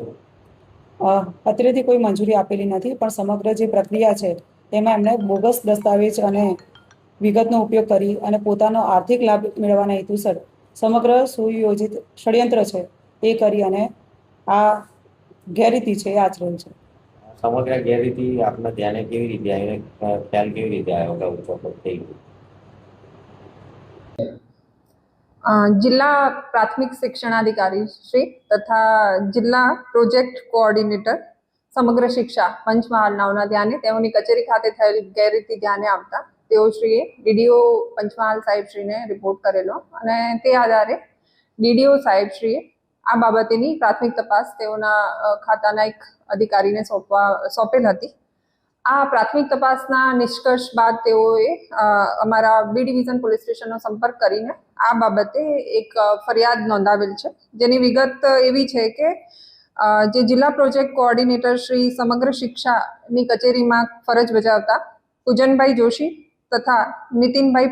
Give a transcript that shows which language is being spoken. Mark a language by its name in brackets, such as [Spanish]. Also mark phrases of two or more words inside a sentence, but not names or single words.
[Gujarati] અત્રેથી કોઈ મંજૂરી આપેલી નથી, પણ સમગ્ર જે પ્રક્રિયા છે એમાં એમણે બોગસ દસ્તાવેજ અને વિગતનો ઉપયોગ કરી અને પોતાનો આર્થિક લાભ મેળવવાના હેતુસર સમગ્ર સુયોજિત ષડયંત્ર છે એ કરી અને આ ગેરરીતિ છે એ આચરેલ છે। સમગ્ર ગેરરીતિ આપના ધ્યાને કેવી રીતે આવી, ખ્યાલ કેવી રીતે આવ્યો કે ઉચાપત થઈ ગઈ? જિલ્લા પ્રાથમિક શિક્ષણાધિકારી શ્રી તથા જિલ્લા [English] project coordinator [Gujarati] સમગ્ર શિક્ષા પંચમહાલ નાવના ધ્યાને તેઓની કચેરી ખાતે थયેલી ગેરરીતિ ધ્યાને આવતા તેઓશ્રીએ DDO પંચમહાલ સાહેબશ્રીને રિપોર્ટ કરેલો અને તે આધારે DDO સાહેબશ્રીએ આ બાબતેની પ્રાથમિક તપાસ તેઓના ખાતાના એક અધિકારીને સોંપેલ હતી। આ પ્રાથમિક તપાસના નિષ્કર્ષ બાદ તેઓએ અમારા બી ડિવિઝન પોલીસ સ્ટેશનનો સંપર્ક કરીને આ બાબતે એક ફરિયાદ નોંધાવેલ છે, જેની વિગત એવી છે કે જે જિલ્લા [English] project coordinator [Gujarati] શ્રી સમગ્ર શિક્ષાની કચેરીમાં ફરજ બજાવતા પૂજનભાઈ જોશી તથા નીતિનભાઈ